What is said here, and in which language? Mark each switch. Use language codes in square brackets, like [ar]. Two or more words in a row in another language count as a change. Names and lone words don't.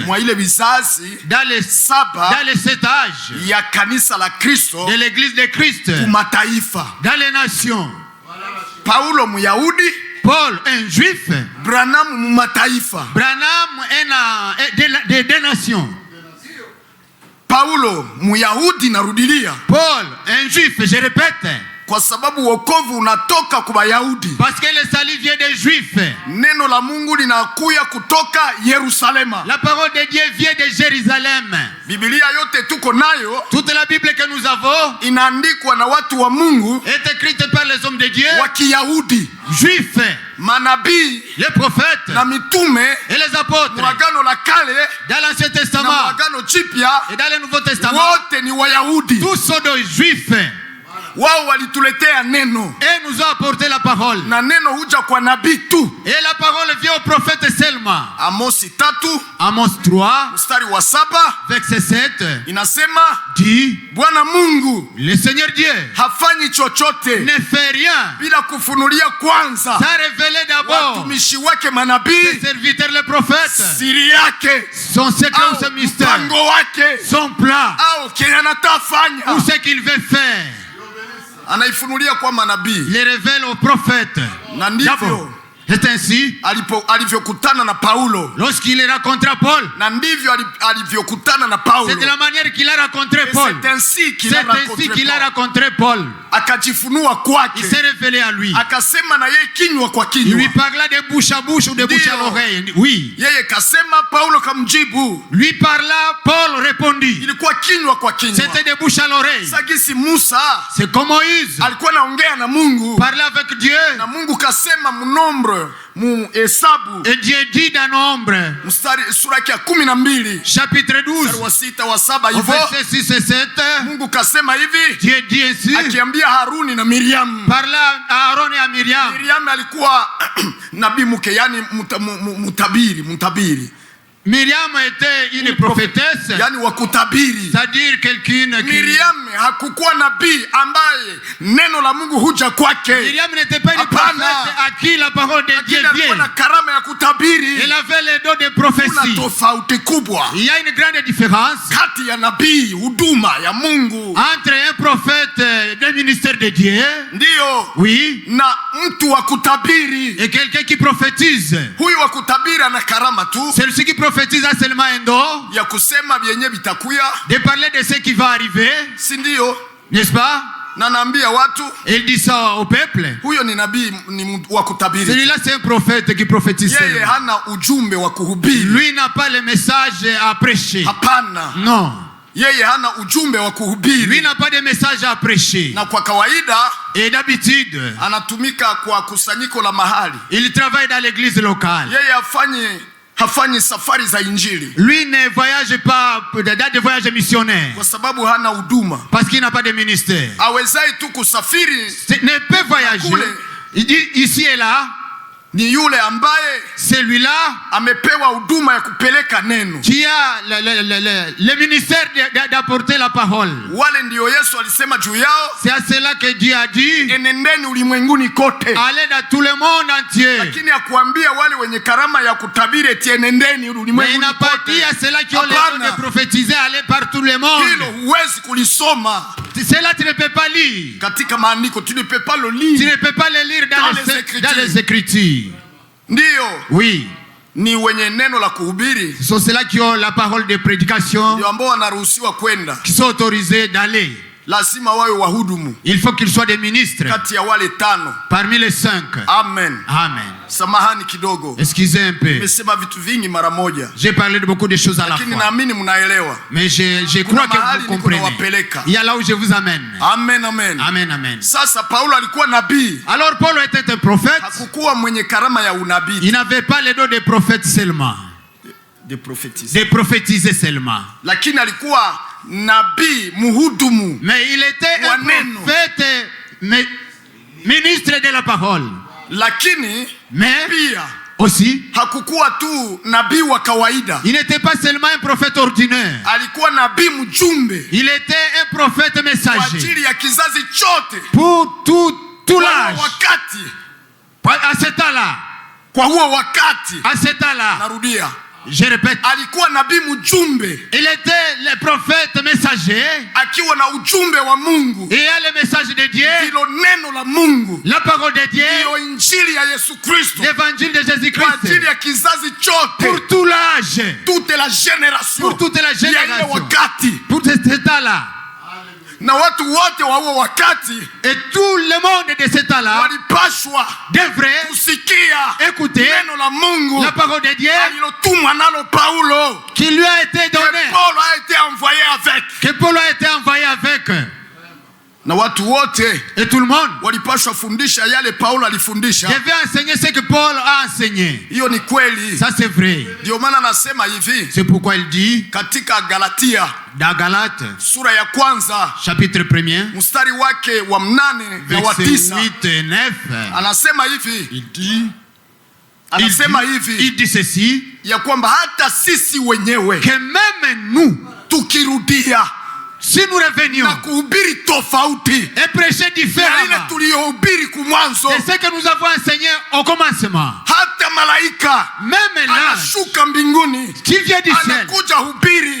[fr] Dans les 7 âges de l'église de Christ dans les nations. Paul, un juif. Branham est des nations. Paul, un juif, je répète. [sw] Kwa sababu wokovu unatoka kwa Wayahudi. [fr] Parce que le salut vient des Juifs. [sw] Neno la Mungu linakuya kutoka Yerusalema. [fr] La parole de Dieu vient de Jérusalem. [sw] Biblia yote tuko nayo, [fr] toute la Bible que nous avons, [sw] inaandikwa na watu wa Mungu, [fr] est écrite par les hommes de Dieu, [sw] wa Kiyahudi, [fr] Juifs, [sw] manabii, [fr] les prophètes, [sw] na mitume, [fr] et les apôtres. [sw] Agano la Kale, [fr] dans l'Ancien Testament, [sw] na Agano Jipya, [fr] et dans le Nouveau Testament, [sw] wote ni Wayahudi. [fr] tous sont des Juifs. [sw] Wao walituletea neno. [fr] Et nous ont apporté la parole. [sw] Na neno huja kwa nabii tu. [fr] Et la parole vient au prophète seulement. [sw] Amosi 3, [fr] Amos 3, [sw] mstari wa 7, [fr] verset 7, [sw] inasema, [fr] dit, [sw] Bwana Mungu, [fr] le Seigneur Dieu, [sw] hafanyi chochote, [fr] ne fait rien, [sw] bila kufunulia kwanza, [fr] sans révéler d'abord, [sw] watumishi wake manabii, [fr] ses serviteurs les prophètes, [sw] siri yake, [fr] son secret ou son mystère, [sw] mpango wake, [fr] son plan, [sw] au kile anatafanya, [fr] ou ce qu'il veut faire. [sw] Anaifunulia kwa manabii, [fr] les révèle aux prophètes. [sw] Na ndivyo [fr] c'est ainsi [sw] alivyokutana na Paulo, [fr] lorsqu'il rencontra Paul, [sw] na ndivyo alivyokutana na Paulo, [fr] c'est de la manière qu'il a rencontré Paul, c'est ainsi qu'il a rencontré Paul, [sw] akajifunua kwake, [fr] il s'est révélé à lui, [sw] akasema na yeye kinywa kwa kinywa, [fr] il lui parla de bouche à bouche ou de bouche à l'oreille. Oui, [sw] yeye kasema, Paulo kamjibu, [fr] lui parla, Paul répondit, [sw] ilikuwa kinywa kwa kinywa, [fr] c'était de bouche à l'oreille. [sw] Sagisi Musa, [fr] c'est comme Moïse [sw] alikuwa naongea na Mungu, [fr] parlait avec Dieu, [sw] na Mungu kasema mnombre mu hesabu, [fr] et Dieu dit dans Nombre, [sw] mstari sura ya 12, [fr] chapitre 12, [sw] mstari wa 6 wa 7 hivyo, [fr] verset 6 et 7, [sw] Mungu kasema hivi, [fr] Dieu dit ainsi, [sw] akiambia Haruni na Miriam, [fr] parla à Aaron et à Miriam. [sw] Miriam alikuwa nabii mke, yani mtabiri. [fr] Miriam était une prophétesse, [sw] yani wa kutabiri, [fr] c'est-à-dire quelqu'une qui... [sw] Miriam hakukuwa nabii ambaye neno la Mungu huja kwake. [fr] Miriam n'était pas une prophète à qui la parole de Dieu vient. [sw] Alikuwa na karama ya kutabiri. [fr] Elle avait le don de prophétie. [sw] Kuna tofauti kubwa. [fr] Il y a une grande différence [sw] kati ya nabii, huduma ya Mungu, [fr] entre un prophète d'un ministère de Dieu, [sw] ndio, [fr] oui, [sw] na mtu wa kutabiri, [fr] et quelqu'un qui prophétise. [sw] Huyu wa kutabiri ana karama tu, [fr] celui qui prophétise a seulement un don [sw] ya kusema vyenye vitakuya, [fr] de parler de ce qui va arriver, [sw] si ndio? [fr] N'est-ce pas? [sw] Na naambia watu, [fr] il dit ça au peuple, [sw] huyo ni nabii, ni wa kutabiri. [fr] Celui-là c'est un prophète qui prophétise. [sw] Yeye hana ujumbe wa kuhubiri. [fr] Lui n'a pas le message à prêcher. [sw] Hapana. [fr] Non. [sw] Yeye hana ujumbe wa kuhubiri. [fr] Lui n'a pas de message à prêcher. [sw] Na kwa kawaida, [fr] et d'habitude, [sw] anatumika kwa kusanyiko la mahali. [fr] Il travaille dans l'église locale. [sw] Yeye hafanyi safari za injili. [fr] Lui ne voyage pas dans des voyages missionnaires. [sw] Kwa sababu hana huduma. [fr] Parce qu'il n'a pas de ministère. [sw] Awezai tu kusafiri, [fr] ne peut voyager. Il dit ici et là. [sw] Ni yule ambaye [fr] celui-là [sw] amepewa huduma ya kupeleka neno, [fr] qui a le ministère d'apporter la parole. [sw] Wale ndio Yesu alisema juu yao, [fr] c'est à cela que Dieu a dit, [sw] enendeni ulimwenguni kote, [fr] allez dans tout le monde entier. [sw] Lakini akuambia wale wenye karama ya kutabiri eti enendeni ulimwenguni kote. [fr] Mais il n'a pas dit à ceux-là qui ont le don de prophétiser, allez par tout le monde. [sw] Hilo huwezi kulisoma. [fr] Cela tu ne peux pas lire. [sw] Katika maandiko [fr] tu ne peux pas le lire. Tu ne peux pas le lire dans les écritures. [sw] Ndio. [fr] Oui. [sw] Ni wenye neno la kuhubiri. [fr] Ce sont ceux-là qui ont la parole de prédication. [sw] Ndio ambao wanaruhusiwa kwenda. [fr] Qui sont autorisés d'aller. [sw] Lazima wawe wahudumu. [fr] Il faut qu'ils soient des ministres. [sw] Kati ya wale 5. [fr] Parmi les 5. Amen. Amen. [sw] Samahani kidogo. [fr] Excusez un peu. [sw] Nimesema vitu vingi mara moja. [fr] J'ai parlé de beaucoup de choses à la fois. [sw] Lakini naamini mnaelewa. [fr] Mais je crois que vous comprenez. Il y a là où je vous amène. Amen, amen. Amen, amen. [sw] Sasa Paulo alikuwa nabii. [fr] Alors Paul était un prophète. [sw] Hakukuwa mwenye karama ya unabii. [fr] Il n'avait pas le don de prophète seulement. De prophétiser. De prophétiser seulement. [sw] Lakini alikuwa nabii muhudumu. [fr] Mais il était un prophète, ministre de la parole. [sw] Lakini [fr] pia aussi [sw] hakukuwa tu nabii wa kawaida. [fr] Il n'était pas seulement un prophète ordinaire. [sw] Alikuwa nabii mjumbe. [fr] Il était un prophète messager. [sw] Kwa ajili ya kizazi chote. [fr] Pour tout l'âge. [sw] Wakati. [fr] À ce temps-là. [sw] Kwa huo wakati. [fr] À ce temps-là. [sw] Narudia. [fr] Je répète. [sw] Alikuwa nabii mjumbe. [fr] Il était le prophète messager. [sw] Akiwa na ujumbe wa Mungu. [fr] Et a le message de Dieu. [sw] Hilo neno la Mungu. [fr] La parole de Dieu. [sw] Hiyo injili ya Yesu Kristo. [fr] L'évangile de Jésus-Christ. [sw] Kwa ajili ya kizazi chote. [fr] Pour tout l'âge. Toute la génération. Pour toute la génération. [sw] Ya wakati. [fr] Pour cet état-là. [sw] Na watu wote wa huo wakati, [fr] et tout le monde de ce temps-là, [sw] walipashwa [fr] devrait [sw] kusikia [fr] écouter [sw] neno la Mungu, [fr] la parole de Dieu, [sw] alilotumwa nalo Paulo, [fr] qui lui a été donné, que Paul a été envoyé avec, que Paul a été envoyé avec. [sw] Na watu wote, [fr] et tout le monde, [sw] walipashwa fundisha yale Paulo alifundisha. [fr] Devait enseigner ce que Paul a enseigné. [sw] Hiyo ni kweli. [fr] Ça c'est vrai. [sw] Ndio maana nasema hivi. [fr] C'est pourquoi il dit [sw] katika Galatia, [fr] dans Galates, [sw] sura ya kwanza, [fr] chapitre 1er, [sw] mstari wake wa 8 na wa 9, [fr] 8 et 9, [sw] anasema hivi. [fr] Il dit ceci, [sw] ya kwamba hata sisi wenyewe, [fr] que même nous, [sw] tukirudia, [fr] si nous revenions [sw] na kuhubiri tofauti [fr] et prêcher différemment c'est ce que nous avons enseigné au commencement, [sw] hata malaika [fr] même là [sw] anashuka mbinguni, [fr] qui vient du ciel, [sw] anakuja hubiri